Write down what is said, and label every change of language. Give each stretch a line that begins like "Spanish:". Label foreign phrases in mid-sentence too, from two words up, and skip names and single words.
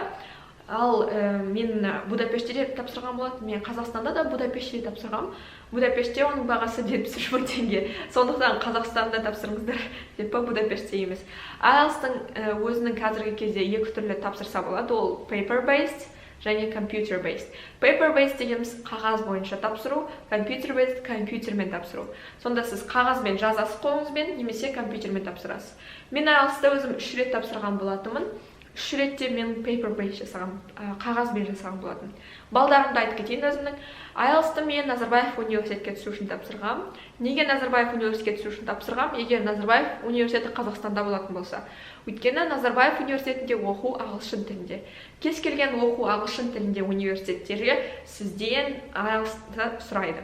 Kazakh: Ал мен Будапештте тапсырған болатын. Мен Қазақстанда да Будапештте тапсырғам. Будапештте оның бағасы 73 мың теңге. Сондықтан Қазақстанда тапсырыңыздар деп па, Будапештте емес. IELTS-тың өзінің қазіргі кезде екі түрлі тапсырса болады. Ол paper-based және computer-based. Paper-based дегеніміз қағаз бойынша тапсыру, computer-based компьютермен тапсыру. Сонда сіз қағазбен жазасыз қолыңызбен, немесе компьютермен тапсырасыз. Мен IELTS-та өзім 3 рет тапсырған болатынмын. 3 ретте мен paper-based жасаған, қағазбен жасаған болатын. Балдарымды айтып кетейін өзімнің. IELTS-ты мен Назарбаев университетке түсу үшін тапсырғам. Неге Назарбаев университетке түсу үшін тапсырғам? Егер Назарбаев университеті Қазақстанда болатын болса. Өйткені Назарбаев университетінде оқу ағылшын тілінде. Кез келген оқу ағылшын тілінде университеттерге сізден IELTS-ты сұрайды.